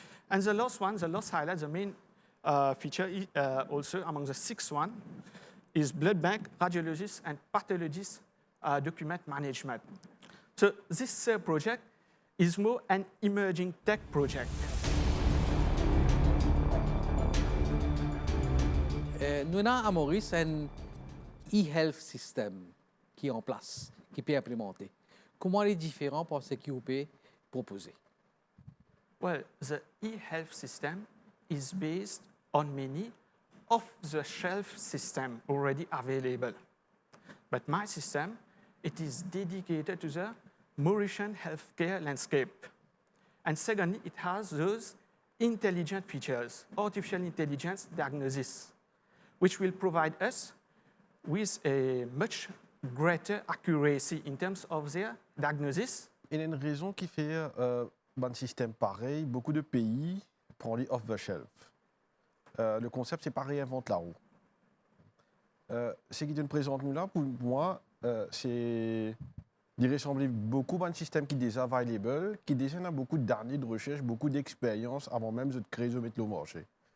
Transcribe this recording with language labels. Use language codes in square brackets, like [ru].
[en] And the last one, the last highlight, the main feature also among the 6th one is blood bank, radiologists, and pathologists document management. So this project is more an emerging tech project. [fr] Nous avons à Moris un e-health system qui est en place, qui peut être implémenté. Comment il est différent par ce qu'il peut proposer? [en] Well, the e-health system is based on many off-the-shelf systems already available. But my system, it is dedicated to the Mauritian healthcare landscape. And secondly, it has those intelligent features, artificial intelligence diagnosis, which will provide us with a much greater accuracy in terms of their diagnosis. [fr] Il y a une raison qui fait un système pareil, beaucoup de pays prennent les off-the-shelf. Le concept, c'est pas réinventer la roue. Ce qui te présente nous là, pour moi, c'est de ressembler beaucoup à un système qui est déjà available, qui déjà a beaucoup d'années de recherche, beaucoup d'expérience avant même de créer, de mettre le marché.